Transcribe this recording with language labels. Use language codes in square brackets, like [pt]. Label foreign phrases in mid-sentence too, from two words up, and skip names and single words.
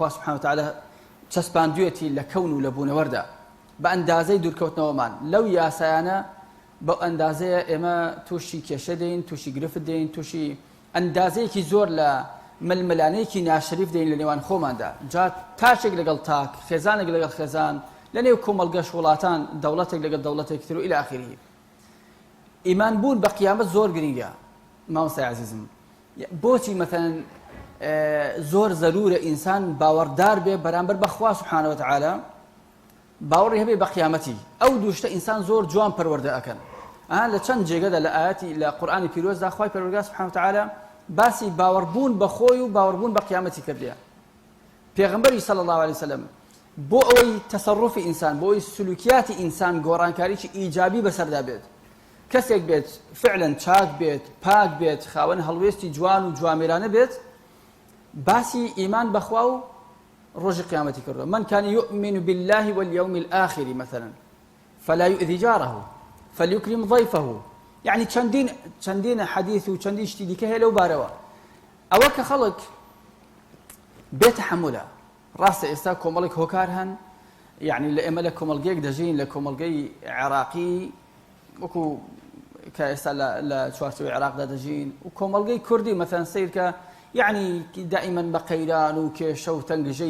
[ckb] خوا [ar] سبحانه وتعالى [ckb] چەسپاندوێتی لە کەون و لە بوونەوەردا بە ئەندازەی دوورکەوتنەوەمان لەو یاسایانە بە ئەندازەیە ئێمە تووشی کێشە دەین تووشی گرفت دەین تووشی ئەندازەیەکی زۆر لە ململانەیەکی ناشریف دەین لە نێوان خۆماندا جا تاشێک لەگەڵ تاک خێزانێک لەگەڵ خێزان لە نێو کۆمەڵگەش وڵاتان دەوڵەتێک لەگەڵ دەوڵەتێک تر و [ar] إلى آخره [ckb] ئیمان بوون بە قیامەت زۆر گرنگە مامۆستای عەزیزم بۆچی مەثەن زۆر ضرورە ئینسان باوەڕدار بێ بەرامبەر بە خوا [ar] سبحانه وتعالى [ckb] باوەڕی هەبێ بە قیامەتی ئەو دووشتە ئینسان زۆر جوان پەروەردە ئەکەن لە چەند جێگەدا لە ئاەتی لە قورئانی پیرۆزدا خوای پەروەردگار [ar] سبحانه وتعالى [ckb] باسی باوەڕبوون بە خۆی و باوەڕبوون بە قیامەتی کردیە پێغەمبەری [ar] صلی الله عليه وسلم [ckb] بۆ ئەوەی تەسەڕوفی ئینسان بۆ ئەوەی سلوکیاتی ئینسان گۆڕانکاریی ئیجابی بەسەردا بێت کەسێک بێت فعلا چاک بێت پاک بێت خاوەن هەڵوێستی جوان و جوامێرانە بێت باسی ئیمان بەخوا و ڕۆژی قیامەتی کردووە [ar] من كان يؤمن بالله واليوم الآخر مثلا فلا يؤذي جاره فليكرم ضيفه [ckb] يعني چەندین حەدیث و چەندین شتی دیکە هەیە لەو بارەوە ئەوە کە خەڵک بێتەحەمولە ڕاستە ئێستا کۆمەڵێک هۆکار هەن یعنی لە ئێمە لە کۆمەڵگەیەک دەژین لە کۆمەڵگەی عێراقی وەکو کە ئێستا لە چوارچێوەی عێراقدا دەژین و کۆمەڵگەی کوردی مەثەن سیر کە یعنی دائما بە قەیران و کێشە و تەنگژەی